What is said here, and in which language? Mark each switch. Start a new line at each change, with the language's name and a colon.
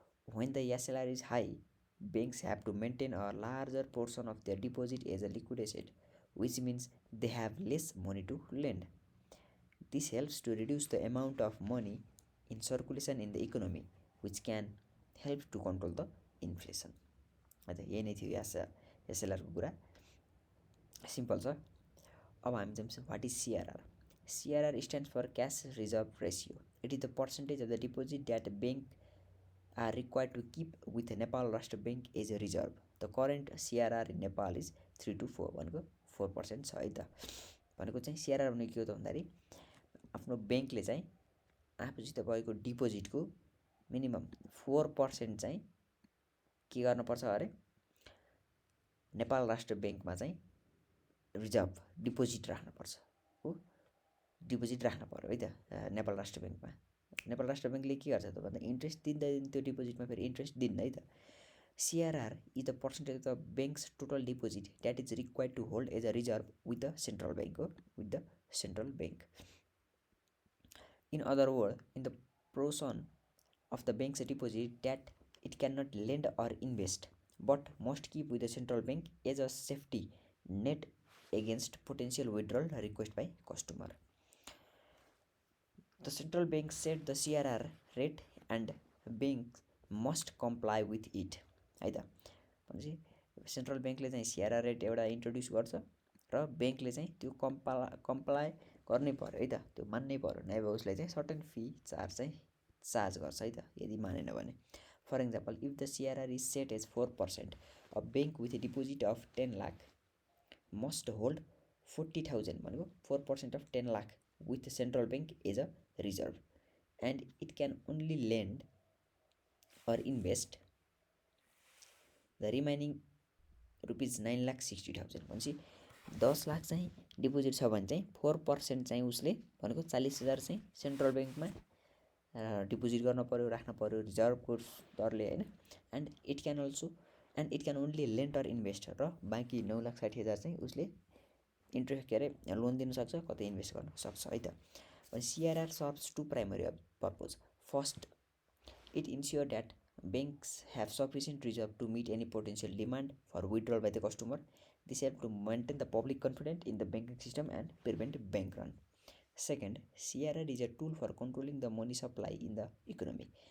English: When the SLR is high, banks have to maintain a larger portion of their deposit as a liquid asset, which means they have less money to lend. This helps to reduce the amount of money in circulation in the economy, which can help to control the inflation.
Nepali: अच्छा यही नै थियो एसएलआरको कुरा simple छ। अब हामी जान्छौँ
English: What is CRR. CRR stands for cash reserve ratio. It is the percentage of the deposit that bank are required to keep with Nepal Rastra bank as a reserve. The current CRR in Nepal is 3 to 4
Nepali: भनेको 4% छ है त। भनेको चाहिँ CRR भनेको के हो त भन्दाखेरि आफ्नो ब्याङ्कले चाहिँ आफूसित भएको डिपोजिटको मिनिमम 4% चाहिँ के गर्नुपर्छ अरे नेपाल राष्ट्र ब्याङ्कमा चाहिँ रिजर्भ डिपोजिट राख्नुपर्छ हो, डिपोजिट राख्नु पर्यो है त नेपाल राष्ट्र ब्याङ्कमा। नेपाल राष्ट्र ब्याङ्कले के गर्छ त भन्दा इन्ट्रेस्ट दिँदा त्यो डिपोजिटमा फेरि इन्ट्रेस्ट दिन्न है त।
English: CRR is the percentage of the bank's total deposit that is required to hold as a reserve with the central bank हो, with the central bank. In other word in the portion of the bank's deposit that it cannot lend or invest but must keep with the central bank as a safety net against potential withdrawal request by customer. The central bank set the CRR rate and banks must comply with it है त।
Nepali: भनेपछि central ब्याङ्कले चाहिँ CRR rate एउटा introduce गर्छ र ब्याङ्कले चाहिँ त्यो कम्प्लाई गर्नै पर्यो है त, त्यो मान्नै पर्यो, नभए उसलाई चाहिँ सर्टेन फी चार्ज गर्छ है त यदि मानेन भने।
English: For example if the CRR is set as 4%, a bank with a deposit of 10 lakh must hold 40,000 भनेको 4% of 10 lakh with central bank as a reserve and it can only lend or invest the remaining ₹9,60,000।
Nepali: भनेपछि 10 लाख चाहिँ deposit छ भने चाहिँ 4% चाहिँ उसले भनेको 40,000 चाहिँ सेन्ट्रल ब्याङ्कमा डिपोजिट गर्न पर्यो, राख्न पर्यो रिजर्भको दरले होइन।
English: and it can only lend or invest
Nepali: र बाँकी 9,60,000 चाहिँ उसले इन्ट्रेस्ट के अरे लोन दिन सक्छ, कतै इन्भेस्ट गर्न सक्छ है त।
English: CRR serves two primary purpose. First it ensure that banks have sufficient reserve to meet any potential demand for withdrawal by the customer. This helps to maintain the public confidence in the banking system and prevent bank run. Second, CRR is a tool for controlling the money supply in the economy.